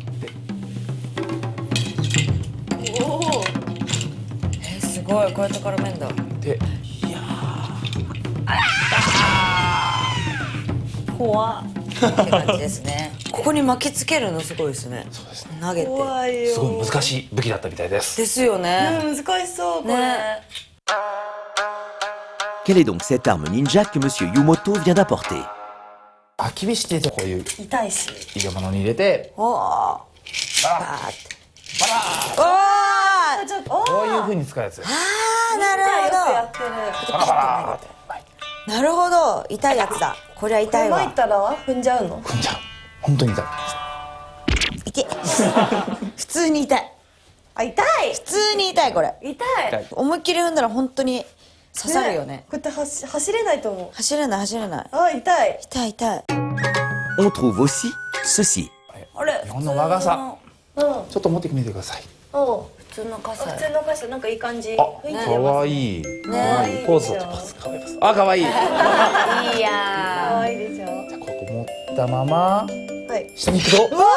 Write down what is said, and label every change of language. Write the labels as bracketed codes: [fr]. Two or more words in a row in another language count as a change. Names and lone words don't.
[ja] すごい。こうやって絡めんだ。で、怖っ。って感じですね。ここに巻きつけるのすごいですね。そうですね。投げて。怖いよ。すごい難しい武器だったみたいです。ですよね。難しそうこれ。ね。 [fr] Quelle est donc cette arme ninja que Monsieur Yumoto vient d'apporter? [ja] 焚き火してこういう痛いし。入れ物に入れて、おお。バーって。おお。ちょっとこういう風に使うやつ。ああ、なるやってる。パラパラってほど。なるほど。痛いやつだ。これは痛いわ。巻いたら踏んじゃうの？踏んじゃう。本当に痛い。痛い。普通に痛い。あ、痛い。普通に痛いこれ。痛い。思いっきり踏んだら本当に刺さるよね。こうやって走れないと思う。走れない走れない。あ、痛い。痛い痛い。 [fr] On trouve aussi ceci. [ja] あれ、日本の和傘。うん。ちょっと持ってみてください。おう。普通の傘。普通の傘なんかいい感じ。あ、雰囲気か出ます。わいい。ねポーズを取ります。かわいいです。あ、かわいい。じゃいや可愛いでしょ。あここ持ったままはい。下に行くと。